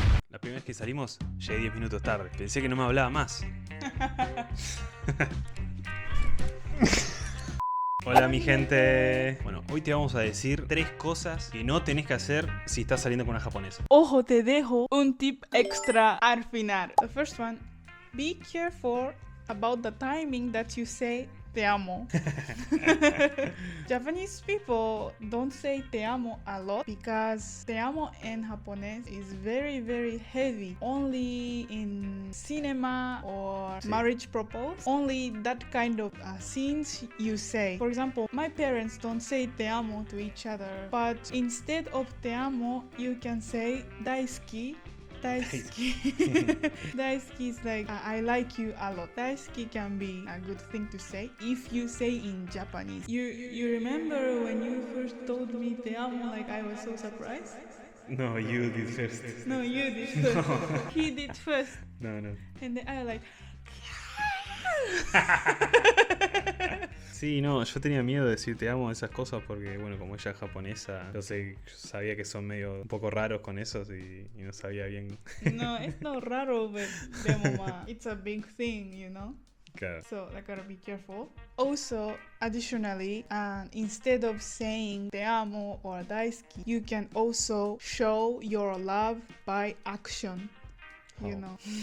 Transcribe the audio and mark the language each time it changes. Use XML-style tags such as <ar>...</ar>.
<es>La primera vez que salimos, llegué 10 minutos tarde. Pensé que no me hablaba más. Hola mi gente. Bueno, hoy te vamos a decir 3 cosas que no tenés que hacer si estás saliendo con una japonesa. Ojo, te dejo un tip extra al final.</es> <en>The first one, be careful about the timing that you say te amo. Japanese people don't say te amo a lot because te amo in Japanese is very, very heavy. Only in cinema or marriage proposal, only that kind of scenes you say. For example, my parents don't say te amo to each other, but instead of te amo, you can say daisuki. Daisuki. Daisuki is like I like you a lot. Daisuki can be a good thing to say if you say in Japanese. You remember when you first told me te amo, like I was so surprised? No, you did first. No, you did first. No. He did first. No. And then I was like</en> <es>Sí, no, yo tenía miedo de decir te amo esas cosas porque, bueno, como ella es japonesa, entonces yo sabía que son medio un poco raros con esos y no sabía bien.</es> <en>No, it's not raro, but it's a big thing, you know?</en> <es>Claro.</es> <en>So I gotta be careful. Also, additionally, instead of saying te amo or daisuki, you can also show your love by action, you know?</en>